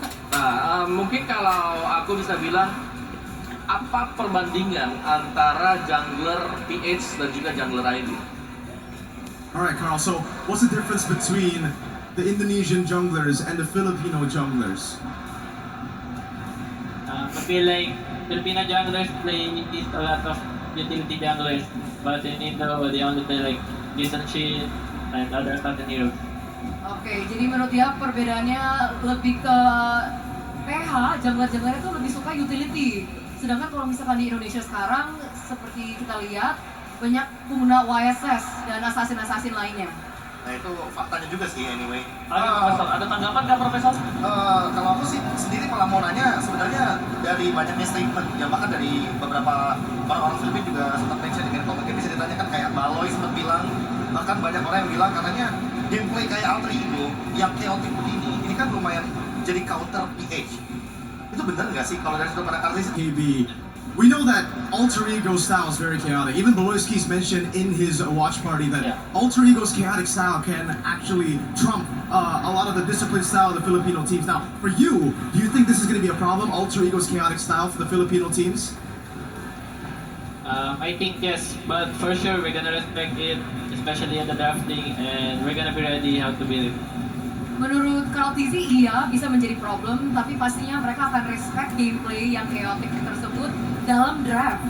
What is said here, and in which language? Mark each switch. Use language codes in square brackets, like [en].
[id] Nah, mungkin kalau aku bisa bilang apa perbandingan antara jungler PH dan juga jungler ID? [en] Alright, Carl, so what's the difference between the Indonesian junglers and the Filipino junglers? I feel like Filipino junglers play a lot of utility junglers, but in Indo they only play like Jason Shin and other certain heroes. [id] Oke, jadi menurut dia perbedaannya lebih ke PH, jungler-jungler itu lebih suka utility. Sedangkan kalau misalkan di Indonesia sekarang, seperti kita lihat, banyak pengguna YSS dan assassin-assassin lainnya. Nah itu faktanya juga sih anyway. Ada tanggapan nggak Profesor? Kalau aku sih sendiri malah mau nanya sebenarnya dari banyaknya statement yang bahkan dari beberapa orang-orang Filipina juga sempat mention dengan konten bisa ditanyakan kayak Baloy sempat bilang, bahkan banyak orang yang bilang katanya gameplay kayak Alter Ego yang chaotic begini ini kan lumayan jadi counter PH. Itu bener nggak sih kalau dari sudut pandang artis? [en] KB, we know that Alter Ego style is very chaotic. Even Beloyski's mentioned in his watch party that Alter Ego's chaotic style can actually trump a lot of the disciplined style of the Filipino teams. Now, for you, do you think this is going to be a problem, Alter Ego's chaotic style for the Filipino teams? I think yes, but for sure we're gonna respect it, especially at the drafting, and we're gonna be ready how to beat it. [id] Menurut Carl Tizzy, iya bisa menjadi problem, tapi pastinya mereka akan respect gameplay yang chaotic tersebut dalam draft.